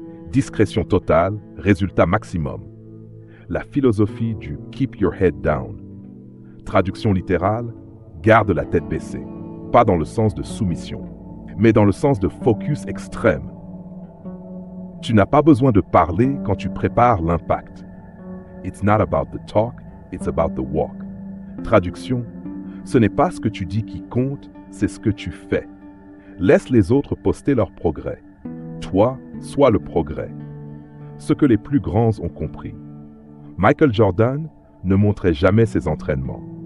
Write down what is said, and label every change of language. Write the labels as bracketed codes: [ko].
[fr] Discrétion totale, résultat maximum. La philosophie du « [en] keep your head down ». [fr] Traduction littérale, garde la tête baissée. Pas dans le sens de soumission, mais dans le sens de focus extrême. Tu n'as pas besoin de parler quand tu prépares l'impact. [en] It's not about the talk, it's about the walk. [fr] Traduction, ce n'est pas ce que tu dis qui compte, c'est ce que tu fais. Laisse les autres poster leur progrès. Toi, sois le progrès. Ce que les plus grands ont compris. Michael Jordan ne montrait jamais ses entraînements.